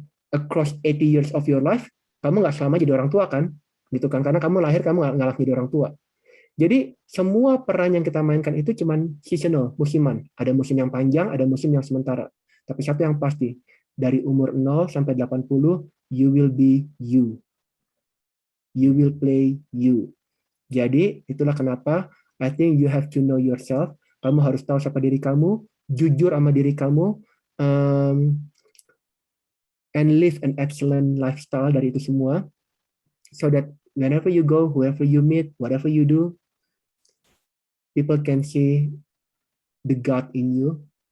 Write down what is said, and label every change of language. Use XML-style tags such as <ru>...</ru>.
<en>Across 80 years of your life,</en> <id>kamu nggak selama jadi orang tua kan? Gitu kan? Karena kamu lahir kamu nggak langsung jadi orang tua. Jadi semua peran yang kita mainkan itu cuman seasonal, musiman. Ada musim yang panjang, ada musim yang sementara. Tapi satu yang pasti, dari umur 0 sampai 80,</id> <en>you will be you. You will play you.</en> <id>Jadi itulah kenapa</id> <en>I think you have to know yourself.</en> <id>Kamu harus tahu siapa diri kamu, jujur sama diri kamu,</id> <en>and live an excellent lifestyle</en> <id>dari itu semua.</id> <en>So that whenever you go, whoever you meet, whatever you do, people can see the God in you.</en>